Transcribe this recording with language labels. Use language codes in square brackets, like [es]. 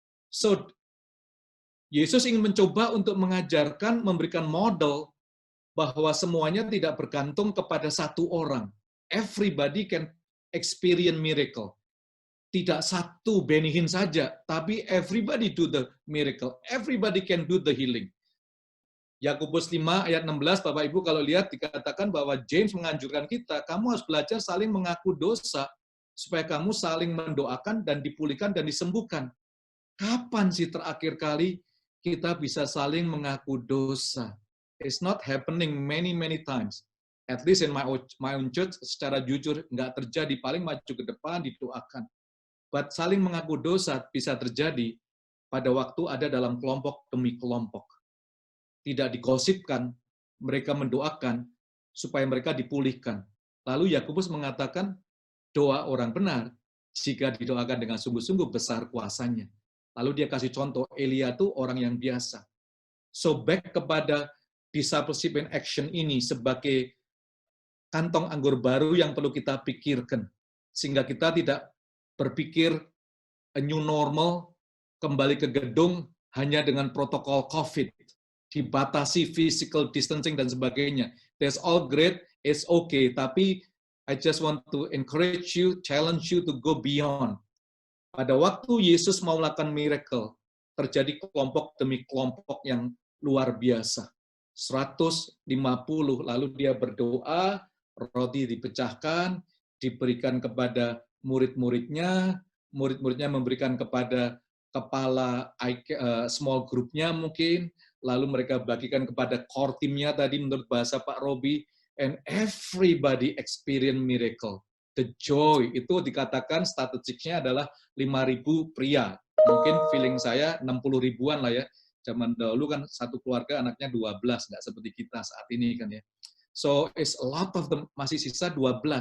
[id] So, Yesus ingin mencoba untuk mengajarkan, memberikan model bahwa semuanya tidak bergantung kepada satu orang. [en] Everybody can experience miracle. [id] Tidak satu Benny Hinn saja, tapi [en] everybody do the miracle. Everybody can do the healing. [id] Yakobus 5 ayat 16, Bapak Ibu kalau lihat dikatakan bahwa James menganjurkan kita, kamu harus belajar saling mengaku dosa, supaya kamu saling mendoakan dan dipulihkan dan disembuhkan. Kapan sih terakhir kali kita bisa saling mengaku dosa? [en] It's not happening many times. At least in my own church, [id] secara jujur, nggak terjadi. Paling maju ke depan, didoakan. But saling mengaku dosa bisa terjadi pada waktu ada dalam kelompok demi kelompok. Tidak digosipkan, mereka mendoakan supaya mereka dipulihkan. Lalu Yakobus mengatakan, doa orang benar, jika didoakan dengan sungguh-sungguh besar kuasanya. Lalu dia kasih contoh, Elia itu orang yang biasa. [en] So back [id] kepada discipleship in action ini sebagai kantong anggur baru yang perlu kita pikirkan. Sehingga kita tidak berpikir [en] a new normal, [id] kembali ke gedung hanya dengan protokol COVID, dibatasi physical distancing dan sebagainya. [en] That's all great, it's okay, tapi I just want to encourage you, challenge you to go beyond. [id] Pada waktu Yesus mau melakukan miracle, terjadi kelompok demi kelompok yang luar biasa. 150, lalu dia berdoa, roti dipecahkan, diberikan kepada murid-muridnya, murid-muridnya memberikan kepada kepala small group-nya mungkin, lalu mereka bagikan kepada core team-nya tadi menurut bahasa Pak Robi, [en] and everybody experience miracle. The joy, [id] itu dikatakan statistiknya adalah 5.000 pria. Mungkin feeling saya 60 ribuan lah ya. Zaman dahulu kan satu keluarga anaknya 12, nggak seperti kita saat ini kan ya. [en] So, it's a lot of them, [id] masih sisa 12.